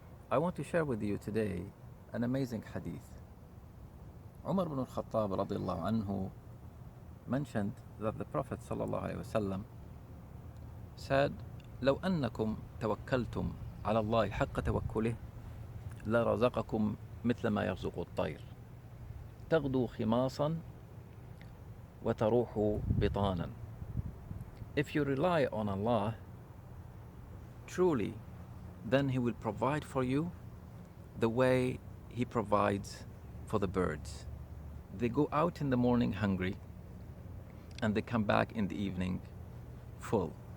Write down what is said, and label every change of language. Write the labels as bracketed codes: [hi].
[en] I want to share with you today an amazing hadith. Umar ibn al-Khattab radiallahu anhu mentioned that the Prophet sallallahu alayhi wasallam said, [ar] لو أنكم توكلتم على الله حق توكله لرزقكم مثل ما يرزق الطير تغدو خماصا وتروح بطانا. [en] If you rely on Allah truly, then He will provide for you the way He provides for the birds. They go out in the morning hungry and they come back in the evening full.